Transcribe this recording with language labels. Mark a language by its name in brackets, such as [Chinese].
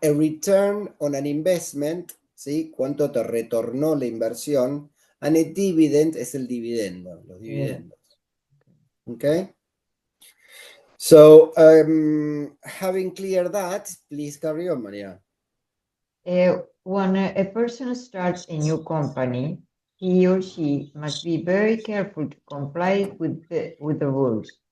[English] A return on an investment. [Spanish] ¿Sí? ¿Cuánto te retornó la inversión? [English] And a dividend [Spanish] es el dividendo, los dividendos. [English] Okay. So, having cleared that, please carry on, Maria. When a person starts a new company, he or she must be very careful to comply with the rules.